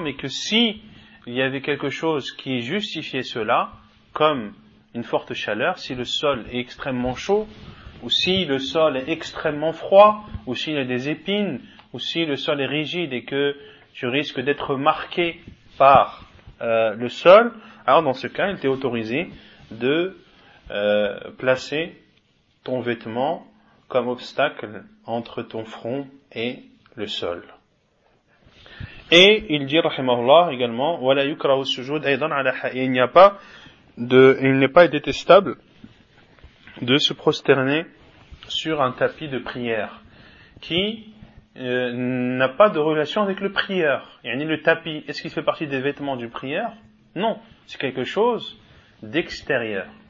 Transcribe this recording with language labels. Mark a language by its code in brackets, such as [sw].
[fr] Mais que si il y avait quelque chose qui justifiait cela, comme une forte chaleur, si le sol est extrêmement chaud, ou si le sol est extrêmement froid, ou s'il y a des épines, ou si le sol est rigide et que tu risques d'être marqué par le sol, alors dans ce cas, il t'est autorisé de placer ton vêtement comme obstacle entre ton front et le sol. Et il dit, rahimahullah, également, [ar] وَلَا يُكْرَهُ السُّجُودَ أَيْضًا عَلَى حَيِّ. [fr] Il n'est pas détestable de se prosterner sur un tapis de prière qui n'a pas de relation avec le prieur. Yani le tapis, est-ce qu'il fait partie des vêtements du prieur? Non, c'est quelque chose d'extérieur.